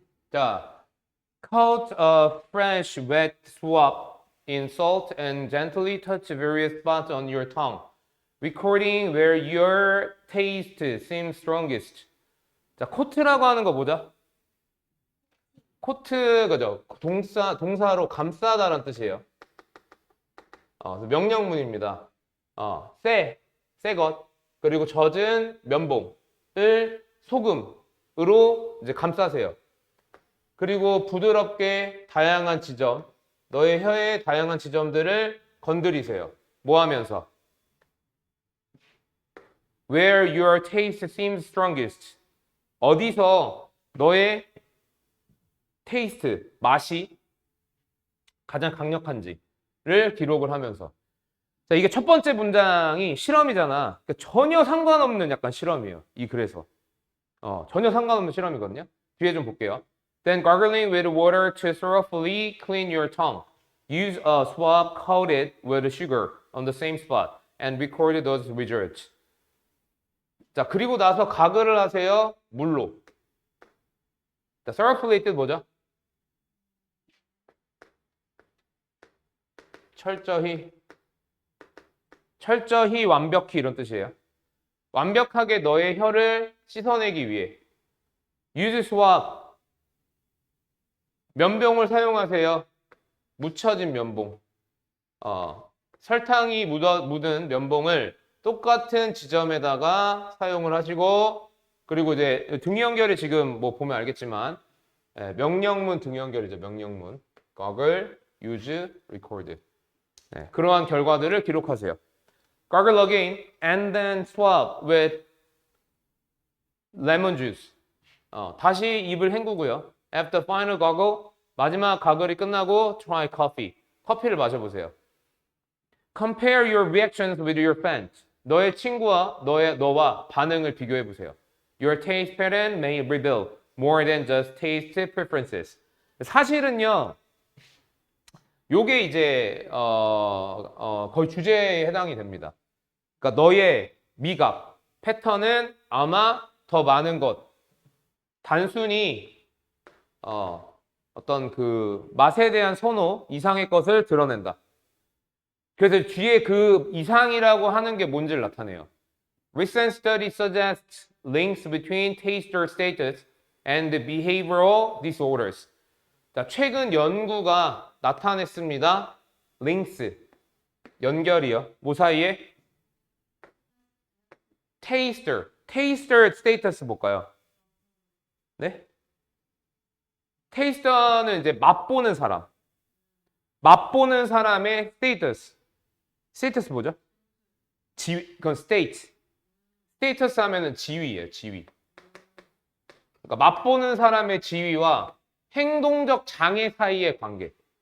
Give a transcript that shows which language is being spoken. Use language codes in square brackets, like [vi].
[en] 자, coat a fresh wet swab in salt and gently touch various spots on your tongue, recording where your taste seems strongest. [ko] 자, 코트라고 하는 거 뭐죠? 코트, 그죠? 동사로 감싸다라는 뜻이에요. 명령문입니다. 새 것, 그리고 젖은 면봉을 소금으로 이제 감싸세요. 그리고 부드럽게 다양한 지점, 너의 혀의 다양한 지점들을 건드리세요. 뭐 하면서? [en] Where your taste seems strongest. [ko] 어디서 너의 테이스트, 맛이 가장 강력한지를 기록을 하면서. 자, 이게 첫 번째 문장이 실험이잖아. 그러니까 전혀 상관없는 약간 실험이에요. 이 글에서. 전혀 상관없는 실험이거든요. 뒤에 좀 볼게요. [en] Then gargling with water to thoroughly clean your tongue. Use a swab coated with sugar on the same spot and record those results. [ko] 자, 그리고 나서 가글을 하세요. 물로. 자, thoroughly 뜻 뭐죠? 철저히 완벽히 이런 뜻이에요. 완벽하게 너의 혀를 씻어내기 위해 [en] use swab [ko] 면봉을 사용하세요. 묻혀진 면봉. 설탕이 묻은 면봉을 똑같은 지점에다가 사용을 하시고, 그리고 이제 등 연결이 지금 뭐 보면 알겠지만 명령문 등 연결이죠. 명령문. gargle, use, record. 그러한 결과들을 기록하세요. [en] Gargle again and then swab with lemon juice. [ko] 다시 입을 헹구고요. [en] After final gargle, [ko] 마지막 가글이 끝나고 [en] try coffee. [ko] 커피를 마셔보세요. [en] Compare your reactions with your friends. [ko] 너의 친구와 너와 반응을 비교해보세요. [en] Your taste pattern may reveal more than just taste preferences. [ko] 사실은요, 요게 이제 거의 주제에 해당이 됩니다. 그러니까 너의 미각 패턴은 아마 더 많은 것, 단순히 어떤 그 맛에 대한 선호 이상의 것을 드러낸다. 그래서 뒤에 그 이상이라고 하는 게 뭔지를 나타내요. [en] Recent study suggests links between taster status and behavioral disorders. [ko] 자, 최근 연구가 나타냈습니다. links, 연결이요. 뭐 사이에? taster status 볼까요? 네? taster는 이제 맛보는 사람. 맛보는 사람의 status. status 뭐죠? 그건 state. status 하면은 지위예요, 지위. 그러니까 맛보는 사람의 지위와 행동적 장애 사이의 관계.